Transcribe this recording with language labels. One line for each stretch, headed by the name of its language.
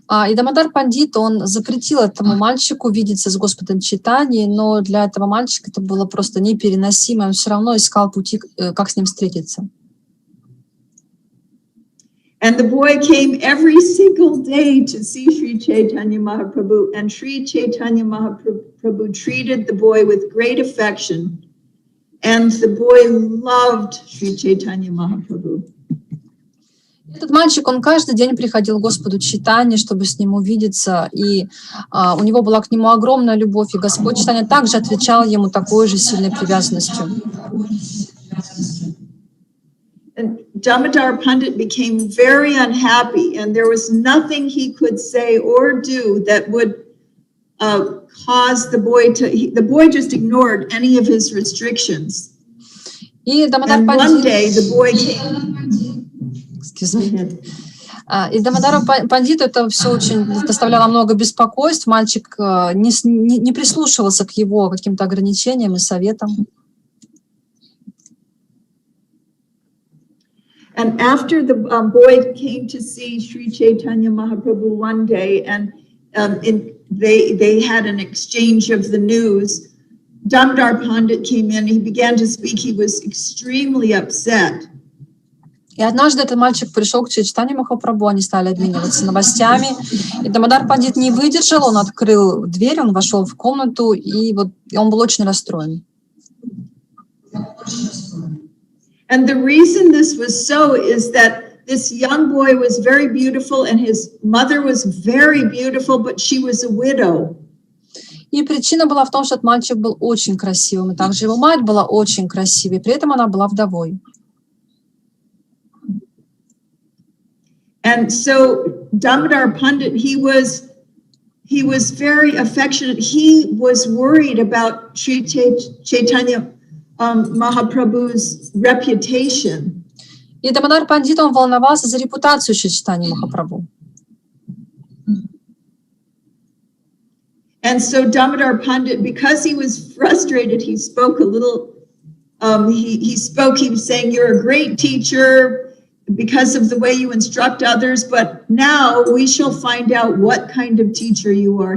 Russian: И Дамодар Пандит, он запретил этому мальчику видеться с Господом Чайтаньей, но для этого мальчика это было просто непереносимо. Он все равно искал пути, как с ним встретиться.
English: And the boy came every single day to see Shri Chaitanya Mahaprabhu, and Shri Chaitanya Mahaprabhu treated the boy with great affection. And the boy loved Shri Chaitanya Mahaprabhu.
Russian: Этот мальчик, он каждый день приходил к Господу Чайтанье, чтобы с ним увидеться, и у него была к нему огромная любовь, и Господь Чайтанья также отвечал ему такой же сильной привязанностью.
English: And Damodar Pandit became very unhappy, and there was nothing he could say or do that would cause the boy just ignored any of his restrictions. And one day the boy came. Excuse me.
Russian: И Дамодару Пандиту это все очень доставляло много беспокойств. Мальчик не прислушивался к его каким-то ограничениям и советам.
English: And after the boy came to see Shri Chaitanya Mahaprabhu one day, and they had an exchange of the news, Damodar Pandit came in, he began to speak, he was extremely upset.
Russian: И однажды этот мальчик пришел к Шри Чайтанье Махапрабху, они стали обмениваться новостями, и Дамодар Пандит не выдержал, он открыл дверь, он вошел в комнату, и он был очень расстроен.
English: And the reason this was so is that this young boy was very beautiful and his mother was very beautiful, but she was a widow.
Russian: И причина была в том, что этот мальчик был очень красивым, и также его мать была очень красивой, при этом она была вдовой.
English: And so Damodar Pandit, he was very affectionate. He was worried about Shri Chaitanya Mahaprabhu's reputation.
Russian: И Дамодар Пандит, он волновался за репутацию Шри Чайтаньи Махапрабху.
English: And so Damodar Pandit, because he was frustrated, he spoke a little, he was saying, you're a great teacher because of the way you instruct others, but now we shall find out what kind of teacher you are.